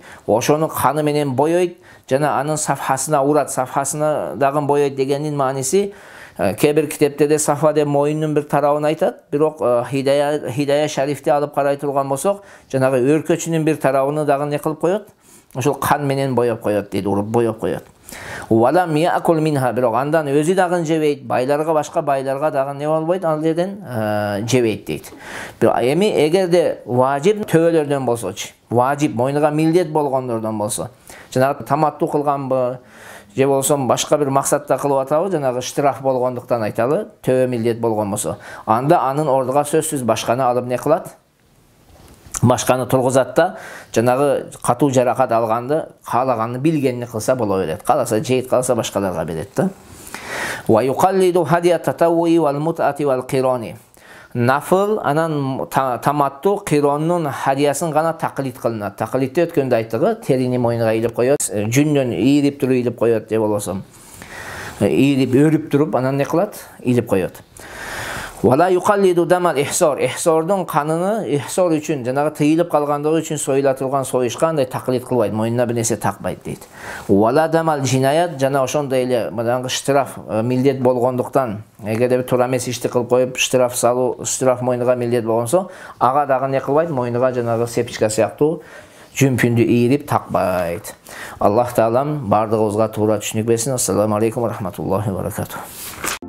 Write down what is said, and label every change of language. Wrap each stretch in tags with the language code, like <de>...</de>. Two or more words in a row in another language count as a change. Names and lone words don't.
<ky>Ошонун каны менен боёйт, жана анын сафхасына урат, сафхасына дагы боёйт дегенин мааниси, кебир китептерде сафа деп моюнун бир тарабын айтат, бирок Хидая шарифти алып карай турган болсок, жанагы өркөчүнүн бир тарабын дагы не кылып коет? Ошол кан менен боёп коет дейт, уруп боёп коет.</ky> <ar>ولم يأكل منها,</ar> <ky>бирок андан өзү дагы жебейт, байларга башка байларга дагы не болбойт, ал жерден жебейт дейт. Эми эгерде важип төбөлөрдөн болсочу, важип мойнуга милдет болгондордон болсо, жанагы таматту кылганбы, же болсо башка бир максатта кылып атабы, жанагы штраф болгондуктан айталы, төбө милдет болгон болсо, анда анын ордуга сөзсүз башканы алып не кылат? Башканы тургузат да, жанагы катуу жаракат алганды, каалаганды билгенini кылса боло берет. Каласа жейт, каласа башкаларга берет да.</ky> <ar>ويقلد هدي التطوع والمتعة والقران.</ar> <ky>Нафыл анан таматту қироннун хадиясын гана тақлид кылынат. Тақлидте өткөндө айттыгы, терини мойнуга илип коет, жүндөн ийрип туруп илип коет же болбосо. Ийрип өрүп туруп анан не кылат? Илип коет.</ky> <ar>ولا يقلد دم الإحصار.</ar> <ky>Ихсордун каныны ихсор үчүн, жанагы тыйылып калгандыгы үчүн союла турган союшка андай тақлид кылбайт, мойнуна бир нерсе такпайт дейт.</ky> <ar>ولا دم الجناية,</ar> <ky>жана ошондой эле мындагы штраф милдет болгондуктан, эгерде бир туура эмес ишти кылып коюп, штраф салуу, штраф мойнуга милдет болгонсо, ага дагы не кылбайт, мойнуга жанагы сепичка сыяктуу жүмпүндү ийрип такпайт. Аллах Таалам бардыгыбызга туура түшүнүк берсин.</ky> <ar>السلام عليكم ورحمة الله وبركاته.</ar>